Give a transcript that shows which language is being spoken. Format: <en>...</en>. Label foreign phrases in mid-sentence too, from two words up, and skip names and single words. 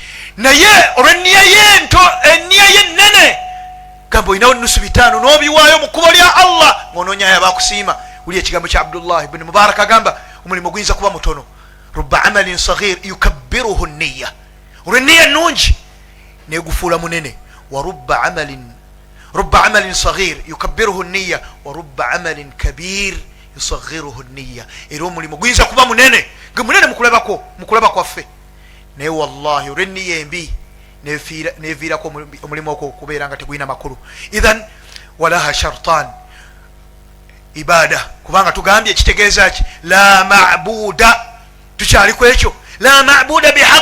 <lg>Naye olw'enniya yento, enniya yennene, gamba olinawo nusu 5 n'obiwaayo mu kkubo lya Allah ng'onoonyayo abakusiima. Wuli ekigambo kya Abdullah ibn Mubarak agamba omulimu guyinza kuba mutono.</lg> <ar>رب عمل صغير يكبره النية,</ar> <lg>olw'enniya ennungi negufuula munene.</lg> <ar>ورب عمل صغير يكبره النية ورب عمل كبير يصغره النية.</ar> <lg>Era omulimu guyinza kuba munene nga munene mukulaba kwaffe, naye wallahi olw'enniya embi neviirako omulimu okwo okubeera nga tegulina makulu.</lg> <ar>إذن ولها شرطان عبادة,</ar> <lg>kubanga tugambye ekitegeeza ki</lg> <ar>لا معبود,</ar> <lg>tukyali ku ekyo</lg> <ar>لا معبود بحق.</ar>